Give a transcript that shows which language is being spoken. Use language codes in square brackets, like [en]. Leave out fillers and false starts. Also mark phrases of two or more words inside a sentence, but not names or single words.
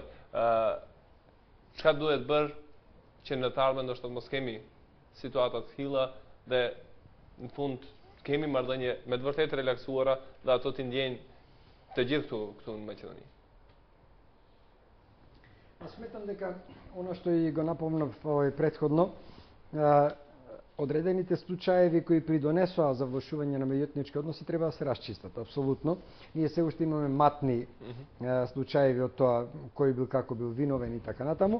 [sq] Çka duhet bërë që në të ardhmen ndoshta mos kemi situata të tilla dhe në fund kemi marrëdhënie me të vërtetë relaksuara dhe ato të ndjejnë të gjithë këtu në Maqedoni. [mk] Smatram дека [sr] ono što [mk] и го напомнав претходно, одредените случаеви кои придонесоа за влошување на меѓуетнички односи треба да се расчистат, апсолутно. Ние се уште имаме матни случаеви од тоа кој бил како бил виновен и така натаму.